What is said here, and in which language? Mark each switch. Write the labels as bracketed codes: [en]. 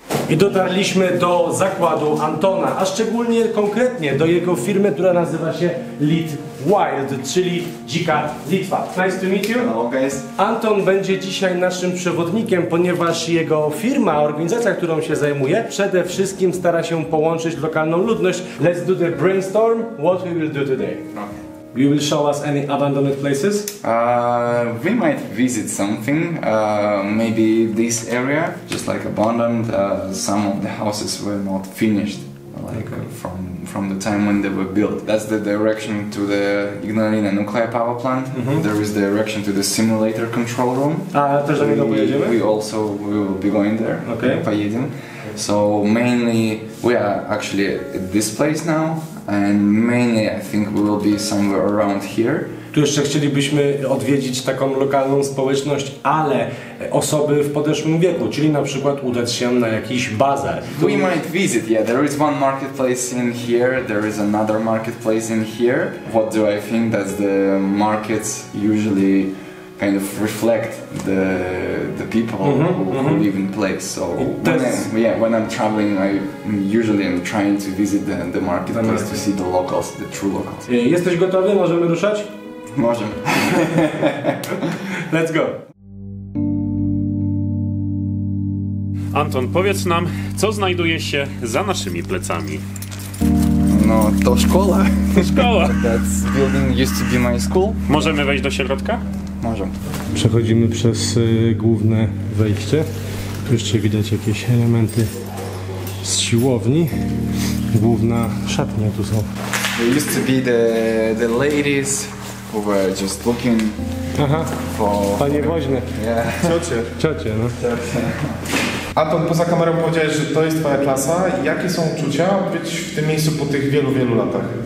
[pl] I dotarliśmy do zakładu Antona, a szczególnie konkretnie do jego firmy, która nazywa się Litwild, czyli Dzika Litwa. [en] Nice to meet you. Hello guys. [pl] Anton będzie dzisiaj naszym przewodnikiem, ponieważ jego firma, organizacja, którą się zajmuje, przede wszystkim stara się połączyć lokalną ludność. [en] Let's do the brainstorm. What we will do today? Okay. You will show us any abandoned places? We might visit something, maybe this area, just like abandoned. Some of the houses were not finished, like from the time when they were built. That's the direction to the Ignalina nuclear power plant. There is the direction to the simulator control room. [pl] A też do niego pojedziemy? [en] We will be going there. Okay. [pl] Pojedziemy. [en] So mainly we are actually at this place now, and mainly I think we will be somewhere around here. [pl] Tu jeszcze chcielibyśmy odwiedzić taką lokalną społeczność, ale osoby w podeszłym wieku, czyli na przykład udać się na jakiś bazar. [en] We might visit, yeah, there is one marketplace in here, there is another marketplace in here. What do I think? That's the markets usually kind of reflect the people who live in place. So when I'm traveling, I usually am trying to visit the marketplace to see the locals, the true locals. [pl] Jesteś gotowy? Możemy ruszać? Możemy. [en] Let's go. [pl] Anton, powiedz nam, co znajduje się za naszymi plecami? No, to szkoła. Szkoła. [en] That building used to be my school. [pl] Możemy wejść do środka? Możemy. Przechodzimy przez główne wejście. Tu jeszcze widać jakieś elementy z siłowni. Główna szatnia tu są. [en] There used to be the ladies who were just looking for... [pl] Panie woźne. [en] Yeah. [pl] Ciocie, no. Anton, poza kamerą powiedziałeś, że to jest twoja klasa. Jakie są uczucia być w tym miejscu po tych wielu, wielu latach?